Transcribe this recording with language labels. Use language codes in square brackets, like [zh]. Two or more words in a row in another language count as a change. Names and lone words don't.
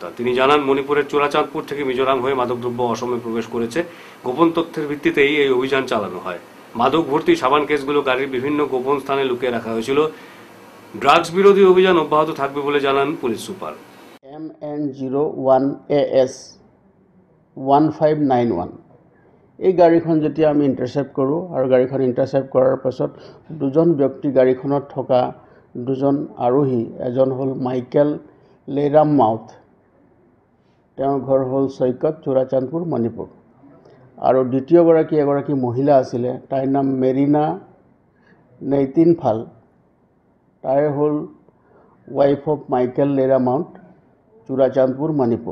[bn] তিনি জানান, মণিপুরের চোরাচাঁদপুর থেকে মিজোরাম হয়ে মাদকদ্রব্য অসমে প্রবেশ করেছে। গোপন তথ্যের ভিত্তিতেই এই অভিযান চালানো হয়। মাদক ভর্তি সাবান কেসগুলো গাড়ির বিভিন্ন গোপন স্থানে লুকিয়ে রাখা হয়েছিল। ড্রাগস বিরোধী অভিযান অব্যাহত থাকবে বলে জানান পুলিশ সুপার। [as] MN01AS 1591 এই গাড়ীখন যেতিয়া আমি ইণ্টাৰচেপ্ট কৰোঁ আৰু গাড়ীখন ইণ্টাৰচেপ্ট কৰাৰ পাছত দুজন ব্যক্তি গাড়ীখনত থকা দুজন আৰোহী, এজন হ'ল মাইকেল লেৰাম মাউথ, তেওঁৰ ঘৰ হ'ল চৈকত, চোৰাচাঁদপুৰ, মণিপুৰ, আৰু দ্বিতীয়গৰাকী এগৰাকী মহিলা আছিলে, তাইৰ নাম মেৰিনা নেইতিনফাল, তাই হ'ল [en] wife of [as] মাইকেল লেৰা মাউথ, চোৰাচাঁদপুৰ, মণিপুৰ।